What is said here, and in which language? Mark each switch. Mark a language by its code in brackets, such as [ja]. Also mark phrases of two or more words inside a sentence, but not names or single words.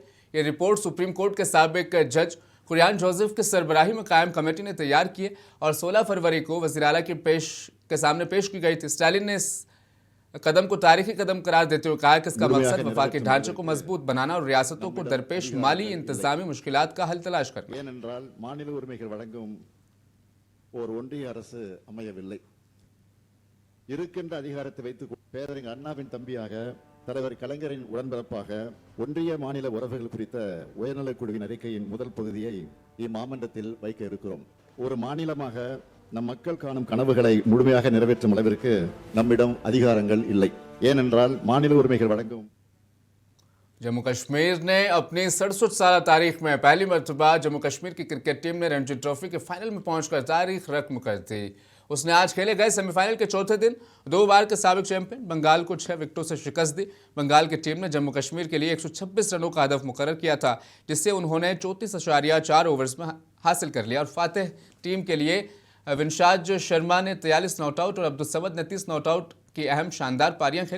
[ur] یہ رپورٹ سپریم کورٹ کے سابق جج کوریان جوزف کی سربراہی میں قائم کمیٹی نے تیار کی اور 16 فروری کو وزیر اعلیٰ کے سامنے پیش کی گئی تھی. اسٹالن نے اس قدم کو تاریخی قدم قرار دیتے ہوئے کہا کہ اس کا مقصد وفاقی ڈھانچے کو مضبوط بنانا اور ریاستوں کو درپیش مالی انتظامی مشکلات کا حل تلاش کرنا. [ta] ஏனென்றால் மாநில உரிமைகள் வழங்கும் ஒரு ஒன்றிய அரசு அமையவில்லை. இருக்கின்ற அதிகாரத்தை வைத்து பேரறிஞர் அண்ணாவின் தம்பியாக தலைவர் கலைஞரின் உடன்பிறப்பாக ஒன்றிய மாநில உறவுகள் குறித்த உயர்நிலைக் குழுவின் அறிக்கையின் முதல் பகுதியை இம்மாமன்றத்தில் வைக்க இருக்கிறோம். ஒரு மாநிலமாக நம் மக்கள் காணும் கனவுகளை முழுமையாக நிறைவேற்றும் அளவிற்கு நம்மிடம் அதிகாரங்கள் இல்லை. ஏனென்றால் மாநில உரிமைகள் வழங்கும் [ur] جموں کشمیر نے اپنی 67 سال تاریخ میں پہلی مرتبہ جموں کشمیر کی کرکٹ ٹیم نے رنجی ٹرافی کے فائنل میں پہنچ کر تاریخ رقم کر دی. اس نے آج کھیلے گئے سیمی فائنل کے چوتھے دن 2 بار کے سابق چیمپئن بنگال کو 6 وکٹوں سے شکست دی. بنگال کی ٹیم نے جموں کشمیر کے لیے 126 رنوں کا ہدف مقرر کیا تھا، جس سے انہوں نے 34.4 اوورز میں حاصل کر لیا اور فاتح ٹیم کے لیے ونشاج شرما نے 43 [en] not out [ur] اور عبدالصمد نے 30 [en] not out [ur] کی اہم شاندار پاریاں کھیلی.